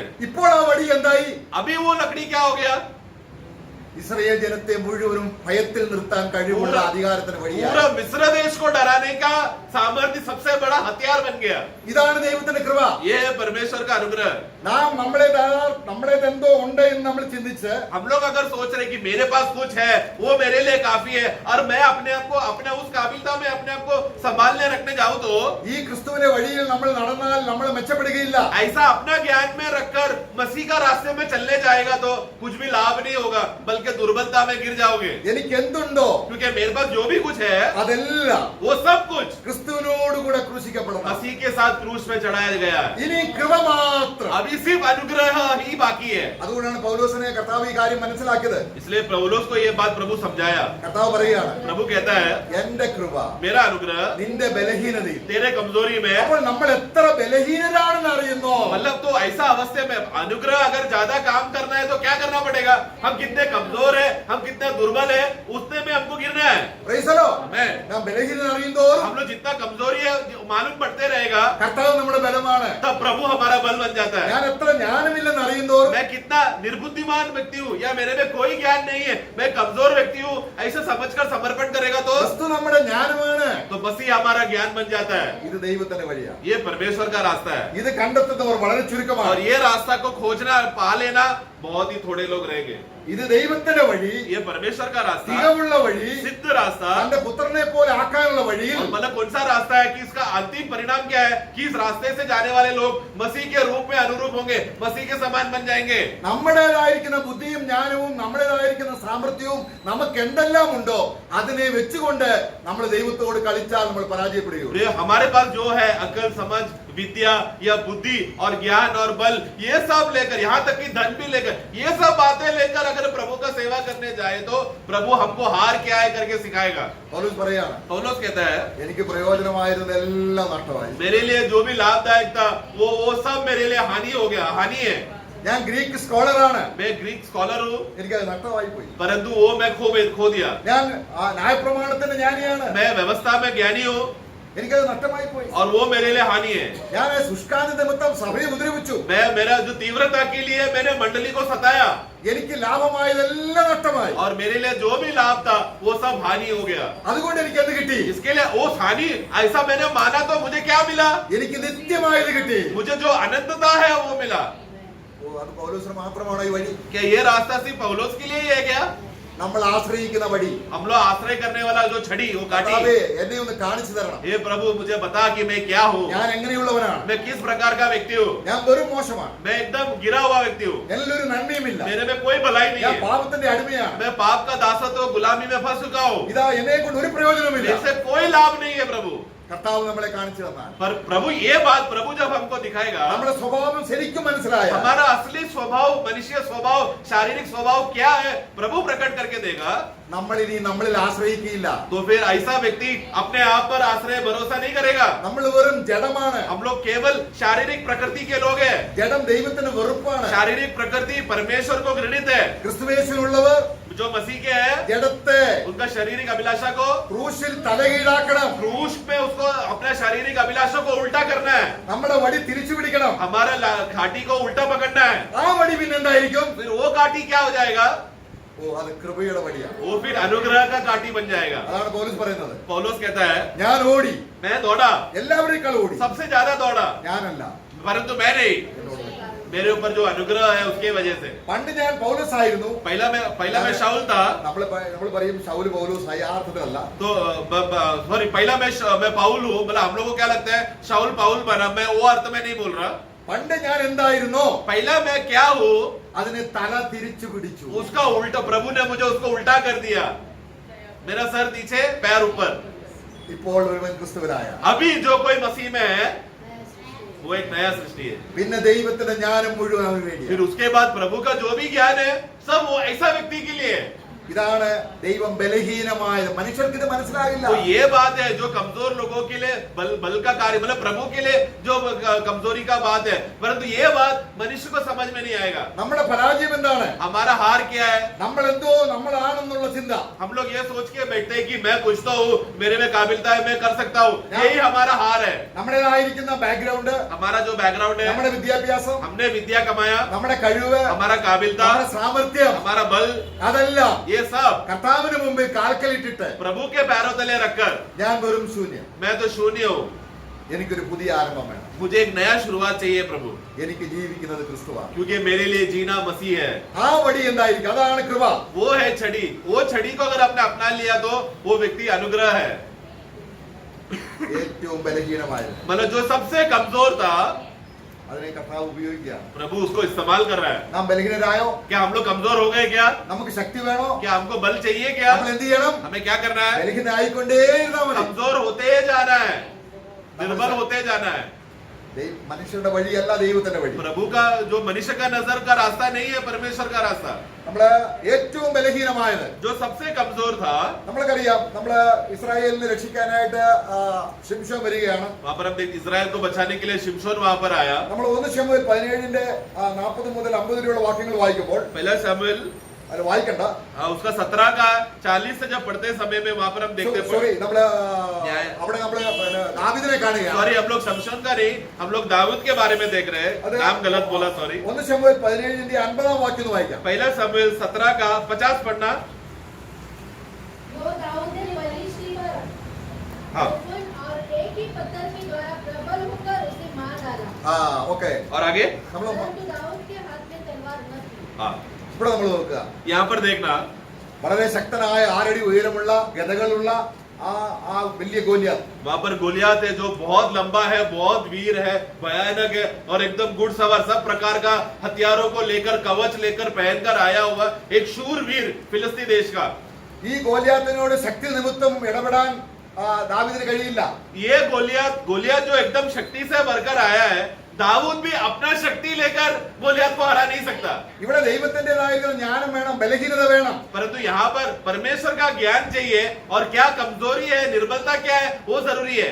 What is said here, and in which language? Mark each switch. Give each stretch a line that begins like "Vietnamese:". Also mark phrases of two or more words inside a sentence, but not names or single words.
Malayalam: ഇപ്പോൾ ആ വടി എന്തായി?
Hindi: अभी वो लकड़ी क्या हो गया?
Malayalam: ഇസ്രായേൽ ജനത്തെ മുഴുവനും ഭയത്തിൽ നിർത്താൻ കഴിവുള്ള അധികാരത്തിന് വഴിയായി.
Hindi: पूरा मिस्र देश को डराने का सामर्थ्य सबसे बड़ा हथियार बन गया।
Malayalam: ഇതാണ് ദൈവത്തിന്റെ കൃപ.
Hindi: ये है परमेश्वर का अनुग्रह।
Malayalam: നാം നമ്മുടേതെന്തോ ഉണ്ട് എന്ന് നമ്മൾ ചിന്തിച്ച്
Hindi: हम लोग अगर सोच रहे कि मेरे पास कुछ है, वो मेरे लिए काफी है, और मैं अपने आप को अपने उस काबिलता में अपने आप को संभालने रखने जाऊं, तो
Malayalam: ഈ ക്രിസ്തുവിന്റെ വഴിയിൽ നമ്മൾ നടന്നാൽ നമ്മൾ മെച്ചപ്പെടുകയില്ല.
Hindi: ऐसा अपना ज्ञान में रखकर मसीह का रास्ते में चलने जाएगा तो कुछ भी लाभ नहीं होगा, बल्कि दुर्बलता में गिर जाओगे।
Malayalam: എനിക്ക് എന്തുണ്ടോ
Hindi: क्योंकि मेरे पास जो भी कुछ है,
Malayalam: അതെല്ലാം
Hindi: वो सब कुछ
Malayalam: ക്രിസ്തുവിനോടുകൂടെ ക്രൂശിക്കപ്പെടണം.
Hindi: मसीह के साथ क्रूस में चढ़ाया गया है।
Malayalam: ഇനി കൃപ മാത്രം.
Hindi: अभी सिर्फ अनुग्रह ही बाकी है।
Malayalam: അതുകൊണ്ടാണ് പൗലോസിനെ കർത്താവ് ഈ കാര്യം മനസ്സിലാക്കിയത്.
Hindi: इसलिए पौलुस को ये बात प्रभु समझाया।
Malayalam: കർത്താവ് പറയുകയാണ്,
Hindi: प्रभु कहता है,
Malayalam: എന്റെ കൃപ
Hindi: मेरा अनुग्रह
Malayalam: നിന്റെ ബലഹീനതയിൽ.
Hindi: तेरे कमजोरी में।
Malayalam: അപ്പോൾ നമ്മൾ എത്ര ബലഹീനരാണെന്ന് അറിയുന്നോ?
Hindi: मतलब तो ऐसा अवस्था में अनुग्रह अगर ज्यादा काम करना है तो क्या करना पड़ेगा? हम कितने कमजोर है, हम कितने दुर्बल है, उतने में हमको गिरना है।
English: Praise the Lord. Amen.
Malayalam: നാം ബലഹീനൻ അറിയുന്തോറും
Hindi: हम लोग जितना कमजोरी है मालूम पड़ते रहेगा,
Malayalam: കർത്താവ് നമ്മുടെ ബലമാണ്.
Hindi: तब प्रभु हमारा बल बन जाता है।
Malayalam: ഞാൻ എത്ര ജ്ഞാനമില്ലെന്ന് അറിയുന്തോറും
Hindi: मैं कितना निर्बुद्धिमान व्यक्ति हूँ, या मेरे में कोई ज्ञान नहीं है, मैं कमजोर व्यक्ति हूँ, ऐसे समझकर समर्पण करेगा तो
Malayalam: ക്രിസ്തു നമ്മുടെ ജ്ഞാനമാണ്.
Hindi: मसीह हमारा ज्ञान बन जाता है।
Malayalam: ഇത് ദൈവത്തിന്റെ വഴിയാണ്.
Hindi: ये परमेश्वर का रास्ता है,
Malayalam: ഇത് കണ്ടെത്തുന്നവർ വളരെ ചുരുക്കമാണ്.
Hindi: और ये रास्ता को खोजना पा लेना बहुत ही थोड़े लोग रहेंगे।
Malayalam: ഇത് ദൈവത്തിന്റെ വഴി,
Hindi: ये परमेश्वर का रास्ता,
Malayalam: തികവുള്ള വഴി,
Hindi: सिद्ध रास्ता,
Malayalam: തന്റെ പുത്രനെ പോലെ ആക്കാനുള്ള വഴിയിൽ
Hindi: और मतलब कौन सा रास्ता है कि इसका अंतिम परिणाम क्या है कि इस रास्ते से जाने वाले लोग मसीह के रूप में अनुरूप होंगे, मसीह के समान बन जाएंगे।
Malayalam: നമ്മുടേതായിരിക്കുന്ന ബുദ്ധിയും ജ്ഞാനവും നമ്മുടേതായിരിക്കുന്ന സാമർത്ഥ്യവും നമുക്ക് എന്തെല്ലാം ഉണ്ടോ അതിനെ വെച്ചുകൊണ്ട് നമ്മൾ ദൈവത്തോട് കളിച്ചാൽ നമ്മൾ പരാജയപ്പെടുകയുള്ളൂ.
Hindi: ये हमारे पास जो है अकल, समझ, विद्या या बुद्धि और ज्ञान और बल, ये सब लेकर, यहाँ तक कि धन भी लेकर, ये सब बातें लेकर अगर प्रभु का सेवा करने जाए तो प्रभु हमको हार क्या है करके सिखाएगा।
Malayalam: പൗലോസ് പറയാണ്,
Hindi: पौलुस कहता है,
Malayalam: എനിക്ക് പ്രയോജനമായിരുന്നതെല്ലാം നഷ്ടമായി.
Hindi: मेरे लिए जो भी लाभदायक था वो सब मेरे लिए हानि हो गया, हानि है।
Malayalam: ഞാൻ ഗ്രീക്ക് സ്കോളറാണ്,
Hindi: मैं ग्रीक स्कॉलर हूँ,
Malayalam: എനിക്കത് നഷ്ടമായി പോയി.
Hindi: परंतु वो मैं खो दिया।
Malayalam: ഞാൻ ന്യായപ്രമാണത്തിന്റെ ജ്ഞാനിയാണ്,
Hindi: मैं व्यवस्था में ज्ञानी हूँ,
Malayalam: എനിക്കത് നഷ്ടമായി പോയി.
Hindi: और वो मेरे लिए हानि है।
Malayalam: ഞാൻ ശുഷ്കാന്തി നിമിത്തം സഭയെ ഉപദ്രവിച്ചു,
Hindi: मेरा जो तीव्रता के लिए मैंने मंडली को सताया,
Malayalam: എനിക്ക് ലാഭമായതെല്ലാം നഷ്ടമായി.
Hindi: और मेरे लिए जो भी लाभ था वो सब हानि हो गया।
Malayalam: അതുകൊണ്ട് എനിക്ക് എന്ത് കിട്ടി?
Hindi: इसके लिए वो हानि ऐसा मैंने माना तो मुझे क्या मिला?
Malayalam: എനിക്ക് നിത്യമായത് കിട്ടി.
Hindi: मुझे जो अनंतता है वो मिला।
Malayalam: ഓ, അത് പൗലോസിന് മാത്രമാണോ ഈ വഴി?
Hindi: क्या ये रास्ता सिर्फ पौलुस के लिए ही है क्या?
Malayalam: നമ്മൾ ആശ്രയിക്കുന്ന വഴി.
Hindi: हम लोग आश्रय करने वाला जो छड़ी, वो काटी,
Malayalam: കർത്താവേ, എന്നെ ഒന്ന് കാണിച്ചു തരണം.
Hindi: हे प्रभु मुझे बता कि मैं क्या हूँ,
Malayalam: ഞാൻ എങ്ങനെയുള്ളവനാണ്?
Hindi: मैं किस प्रकार का व्यक्ति हूँ।
Malayalam: ഞാൻ വെറും മോശമാണ്,
Hindi: मैं एकदम गिरा हुआ व्यक्ति हूँ,
Malayalam: എന്നിലൊരു നന്മയുമില്ല,
Hindi: मेरे में कोई भलाई नहीं
Malayalam: ഞാൻ
Hindi: है,
Malayalam: പാപത്തിന്റെ അടിമയാണ്.
Hindi: मैं पाप का दासत्व गुलामी में फंस चुका हूँ,
Malayalam: ഇതാ എന്നെ കൊണ്ട് ഒരു പ്രയോജനവുമില്ല.
Hindi: इससे कोई लाभ नहीं है प्रभु।
Malayalam: കർത്താവ് നമ്മളെ കാണിച്ചു തന്നാൽ,
Hindi: पर प्रभु ये बात प्रभु जब हमको दिखाएगा,
Malayalam: നമ്മുടെ സ്വഭാവം ശരിക്കും മനസ്സിലായ
Hindi: हमारा असली स्वभाव, मनुष्य स्वभाव, शारीरिक स्वभाव क्या है प्रभु प्रकट करके देगा,
Malayalam: നമ്മൾ ഇനി നമ്മളിൽ ആശ്രയിക്കില്ല.
Hindi: तो फिर ऐसा व्यक्ति अपने आप पर आश्रय भरोसा नहीं करेगा।
Malayalam: നമ്മൾ വെറും ജഡമാണ്.
Hindi: हम लोग केवल शारीरिक प्रकृति के लोग हैं।
Malayalam: ജഡം ദൈവത്തിന് വെറുപ്പാണ്.
Hindi: शारीरिक प्रकृति परमेश्वर को घृणित है।
Malayalam: ക്രിസ്തുവേശുവിലുള്ളവർ
Hindi: जो मसीह के हैं
Malayalam: ജഡത്തെ
Hindi: उनका शारीरिक अभिलाषा को
Malayalam: ക്രൂശിൽ തലകീഴാക്കണം.
Hindi: क्रूस पे उसको अपना शारीरिक अभिलाषा को उल्टा करना है,
Malayalam: നമ്മുടെ വടി തിരിച്ചു പിടിക്കണം.
Hindi: हमारा घाटी को उल्टा पकड़ना है।
Malayalam: ആ വടി പിന്നെന്തായിരിക്കും?
Hindi: फिर वो घाटी क्या हो जाएगा?
Malayalam: ഓ അത് കൃപയുടെ വഴിയാണ്.
Hindi: वो फिर अनुग्रह का काटी बन जाएगा.
Malayalam: അതാണ് പൗലോസ് പറയുന്നത്.
Hindi: पौलुस कहता है
Malayalam: ഞാൻ ഓടി,
Hindi: मैं दौड़ा,
Malayalam: എല്ലാവരെക്കാൾ ഓടി,
Hindi: सबसे ज्यादा दौड़ा,
Malayalam: ഞാനല്ല,
Hindi: परंतु मैं नहीं,
Malayalam: എന്നോട്.
Hindi: मेरे ऊपर जो अनुग्रह है उसके वजह से.
Malayalam: പണ്ട് ഞാൻ പൗലോസ് ആയിരുന്നു.
Hindi: पहला मैं शाऊल था.
Malayalam: നമ്മൾ പറയും ശൗല് പൗലോസ് ആയി, ആ അർത്ഥത്തിലല്ല.
Hindi: तो सॉरी, पहला मैं पाउल हूँ, मतलब हम लोग को क्या लगता है शाऊल पाउल बना, मैं वो अर्थ में नहीं बोल रहा.
Malayalam: പണ്ട് ഞാൻ എന്തായിരുന്നോ
Hindi: पहला मैं क्या हूँ
Malayalam: അതിനെ തല തിരിച്ചു പിടിച്ചു.
Hindi: उसका उल्टा, प्रभु ने मुझे उसको उल्टा कर दिया. मेरा सर नीचे पैर ऊपर.
Malayalam: ഇപ്പോൾ ഒരുവൻ ക്രിസ്തുവിലായ.
Hindi: अभी जो कोई मसीह में है वो एक नया सृष्टि है.
Malayalam: പിന്നെ ദൈവത്തിന്റെ ജ്ഞാനം മുഴുവൻ അവന്
Hindi: फिर
Malayalam: വേണ്ടിയാണ്.
Hindi: उसके बाद प्रभु का जो भी ज्ञान है सब वो ऐसा व्यक्ति के लिए है.
Malayalam: ഇതാണ് ദൈവം ബലഹീനമായത്. മനുഷ്യർക്ക് ഇത് മനസ്സിലാകില്ല.
Hindi: तो ये बात है जो कमजोर लोगों के लिए बल का कार्य, मतलब प्रभु के लिए जो कमजोरी का बात है, परंतु ये बात मनुष्य को समझ में नहीं आएगा.
Malayalam: നമ്മുടെ പരാജയം എന്താണ്?
Hindi: हमारा हार क्या है?
Malayalam: നമ്മൾ എന്തോ നമ്മളാണെന്നുള്ള ചിന്ത.
Hindi: हम लोग ये सोच के बैठते हैं कि मैं कुछ तो हूँ, मेरे में काबिलियत है, मैं कर सकता हूँ. यही हमारा हार है.
Malayalam: നമ്മുടേതായിരിക്കുന്ന ബാക്ക്ഗ്രൗണ്ട്,
Hindi: हमारा जो बैकग्राउंड है,
Malayalam: നമ്മുടെ വിദ്യാഭ്യാസം,
Hindi: हमने विद्या कमाया,
Malayalam: നമ്മുടെ കഴിവ്,
Hindi: हमारा काबिलियत,
Malayalam: നമ്മുടെ സാമർത്ഥ്യം,
Hindi: हमारा बल,
Malayalam: അതെല്ലാം
Hindi: ये सब
Malayalam: കർത്താവിന് മുമ്പിൽ കാൽക്കലിട്ടിട്ട്
Hindi: प्रभु के पैरों तले रखकर
Malayalam: ഞാൻ വെറും ശൂന്യം,
Hindi: मैं तो शून्य हूँ,
Malayalam: എനിക്കൊരു പുതിയ आरंभം വേണം,
Hindi: मुझे एक नया शुरुआत चाहिए प्रभु,
Malayalam: എനിക്ക് ജീവിക്കുന്നത് ക്രിസ്തുവാണ്.
Hindi: क्योंकि मेरे लिए जीना मसीह है.
Malayalam: ആ വഴി എന്തായിരിക്കും? അതാണ് കൃപ.
Hindi: वो है छड़ी. वो छड़ी को अगर आपने अपना लिया तो वो व्यक्ति अनुग्रह है.
Malayalam: ഏറ്റവും ബലഹീനമായത്
Hindi: मतलब जो सबसे कमजोर था
Malayalam: അതിനെ കർത്താവ് ഉപയോഗിക്കുക.
Hindi: प्रभु उसको इस्तेमाल कर रहा है.
Malayalam: നാം ബലഹീനരായോ?
Hindi: क्या हम लोग कमजोर हो गए क्या?
Malayalam: നമുക്ക് ശക്തി വേണോ?
Hindi: क्या हमको बल चाहिए क्या?
Malayalam: നമ്മൾ എന്ത് ചെയ്യണം?
Hindi: हमें क्या करना है?
Malayalam: ബലഹീനായിക്കൊണ്ടേയിരുന്നാ മതി.
Hindi: कमजोर होते जाना है, निर्बल होते जाना है.
Malayalam: മനുഷ്യരുടെ വഴിയല്ല ദൈവത്തിന്റെ വഴി.
Hindi: प्रभु का जो मनुष्य का नजर का रास्ता नहीं है, परमेश्वर का रास्ता.
Malayalam: നമ്മള് ഏറ്റവും ബലഹീനമായത്,
Hindi: जो सबसे कमजोर था,
Malayalam: നമ്മൾക്കറിയാം, നമ്മള് ഇസ്രായേലിനെ രക്ഷിക്കാനായിട്ട് ശിംശോൻ വരികയാണ്.
Hindi: वहां पर हम देख इजराइल को बचाने के लिए शिमशोन वहां पर आया.
Malayalam: നമ്മൾ 1 ശമൂവേൽ 17 40 മുതൽ 50 വരെയുള്ള വാക്യങ്ങൾ വായിക്കുമ്പോൾ
Hindi: पहला शमूएल
Malayalam: അത് വായിക്കണ്ട,
Hindi: उसका 17 का 40 से जब पढ़ते समय में वहां पर हम देखते
Malayalam: സോറി, നമ്മള്
Hindi: न्याय-
Malayalam: അവിടെ നമ്മള് ദാവീദിനെ കാണുകയാണ്.
Hindi: सॉरी, हम लोग शमशोन का नहीं, हम लोग दाऊद के बारे में देख रहे हैं. अरे- नाम गलत बोला, सॉरी.
Malayalam: 1 ശമൂവേൽ 17 50 വാക്യം ഒന്ന് വായിക്കാം.
Hindi: पहला शमूएल 17 का 50 पढ़ना. जो दाऊद ने बलिष्ठ हाँ. और एक ही पत्थर के द्वारा प्रबल होकर उसे मार डाला,
Malayalam: ഓക്കെ,
Hindi: और आगे
Malayalam: നമ്മള്
Hindi: परंतु दाऊद के हाथ में तलवार न थी. हाँ,
Malayalam: ഇവിടെ നമ്മൾ നോക്കുക.
Hindi: यहाँ पर देखना.
Malayalam: വളരെ ശക്തനായ 6 അടി ഉയരമുള്ള ഗദകളുള്ള ആ വലിയ ഗോലിയാത്ത്.
Hindi: वहां पर गोलियात है जो बहुत लंबा है, बहुत वीर है, भयानक है, और एकदम घुड़सवार सब प्रकार का हथियारों को लेकर, कवच लेकर पहनकर आया हुआ एक शूरवीर फिलिस्ती देश का.
Malayalam: ഈ ഗോലിയാത്തിനോട് ശക്തി നിമിത്തം ഇടപെടാൻ ദാവീദിന് കഴിയില്ല.
Hindi: ये गोलियात जो एकदम शक्ति से भरकर आया है, दाऊद भी अपना शक्ति लेकर गोलियात को हरा नहीं सकता.
Malayalam: ഇവിടെ ദൈവത്തിന്റേതായ ജ്ഞാനം വേണം, ബലഹീനത വേണം.
Hindi: परंतु यहाँ पर परमेश्वर का ज्ञान चाहिए, और क्या कमजोरी है, निर्बलता क्या है, वो जरूरी है.